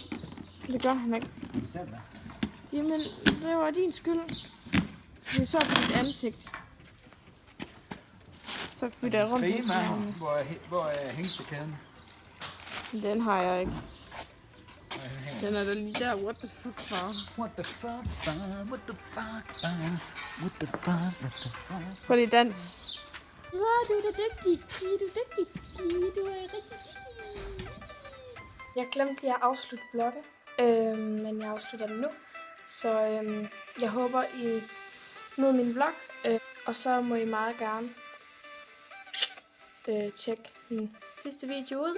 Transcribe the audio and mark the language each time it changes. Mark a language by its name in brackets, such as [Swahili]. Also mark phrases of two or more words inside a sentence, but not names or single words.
[Danish] Det gør han ikke. Hvad sagde du der? Jamen, det var din skyld. Det så på dit ansigt. Så bytter jeg rundt på sådan. Hvor er hængstekæden? Den har jeg ikke. Den er da lige der. [English] What the fuck, far? What the fuck, far? What the fuck, far? What the fuck, what the fuck? [Danish] Prøv lige dans. Du er da dygtig. Du er dygtig. Du er rigtig dygtig. Jeg glemte lige at afslutte vloggen. Men jeg afslutter den nu. Så jeg håber, I nød min vlog. Og så må I meget gerne tjekke min sidste video ud.